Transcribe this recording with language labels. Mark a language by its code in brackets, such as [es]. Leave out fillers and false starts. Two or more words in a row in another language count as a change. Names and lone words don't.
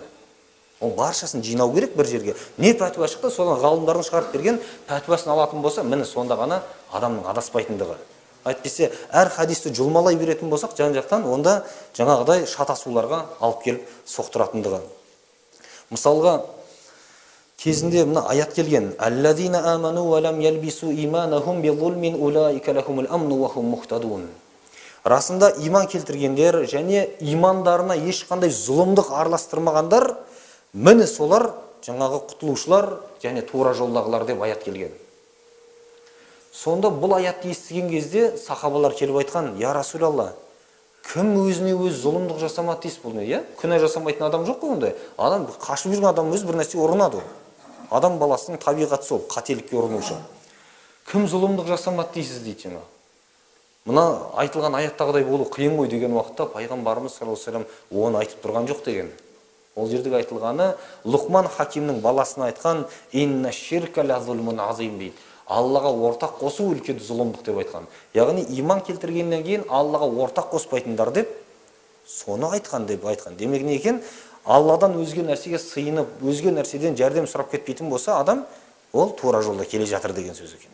[kk] Ол баршасын жинау керек бір жерге. Не пәтуа шықты, содан ғалымдардың шығарып берген пәтуасын алатын болса, міне сонда ғана адамның адаспайтындығы. Әйтпесе, әр хадисті жұлмалай беретін болсақ, жан-жақтан онда жаңағыдай шатасуларға алып келіп соқтыратындығы. Мысалға, кезінде мына аят келген: [ar] «الذين آمنوا ولم يلبسوا إيمانهم بظلم أولئك لهم الأمن وهم مهتدون». [kk] Расында иман келтіргендер және имандарына ешқандай зұлымдық араластырмағандар, міне солар жаңағы құтылушылар және тура жолдағылар деп аят келген. Сонда бұл аятты естіген кезде сахабалар келіп айтқан: [ar] «يا رسول الله, [kk] кім өзіне өз зұлымдық жасамады дейсіз бұл не? Күнә жасамайтын адам жоқ қой ондай. Адам қашып жүрген адам өзі бір нәрсе ұрынады. Адам баласының табиғаты сол, қателікке ұрынушы. Кім зұлымдық жасамады дейсіз дейді жаңа. Мына айтылған аяттағыдай болу қиын ғой деген уақытта пайғамбарымыз [ar] صلى الله عليه وسلم [kk] оны айтып тұрған жоқ деген. Ол жердегі айтылғаны Лұқман Хакимнің баласына айтқан: [ar] «إن الشرك لظلم عظيم» дейді. [kk] Аллаға ортақ қосу үлкен зұлымдық деп айтқан. Яғни иман келтіргеннен кейін Аллаға ортақ қоспайтындар деп соны айтқан деп айтқан. Демек не екен? Алладан өзге нәрсеге сыйынып, өзге нәрседен жәрдем сұрап кетпейтін болса, адам ол тура жолда келе жатыр деген сөз екен.